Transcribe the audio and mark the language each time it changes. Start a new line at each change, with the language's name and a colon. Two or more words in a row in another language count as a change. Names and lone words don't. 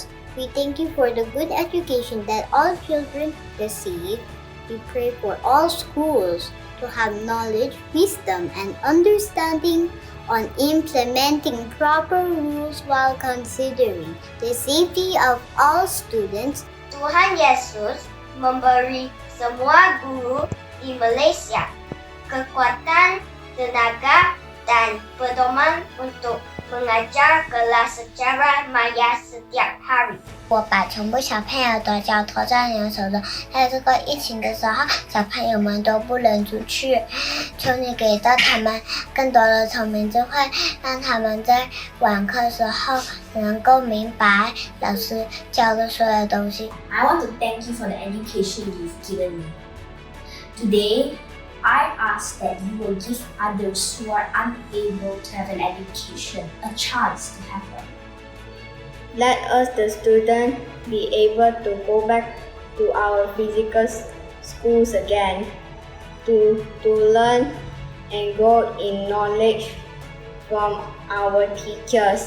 English: We thank you for the good education that all children receive. We pray for all schools to have knowledge, wisdom, and understanding on implementing proper rules while considering the safety of all students.
Malay: Tuhan Yesus memberi semua guru di Malaysia kekuatan, tenaga, dan pedoman untuk mengajar kelas secara maya setiap hari.
Chinese: 我把全部小朋友都交托在你的手中，在这个疫情的时候，小朋友们都不能出去，求你给到他们更多的聪明智慧，让他们在网课时候能够明白老师教的所有东西。
English: I want to thank you for the education you've given me. Today, I ask that you will give others who are unable to have an education a chance to have one. Let us, the students, be able to go back to our physical schools again, to learn and grow in knowledge from our teachers.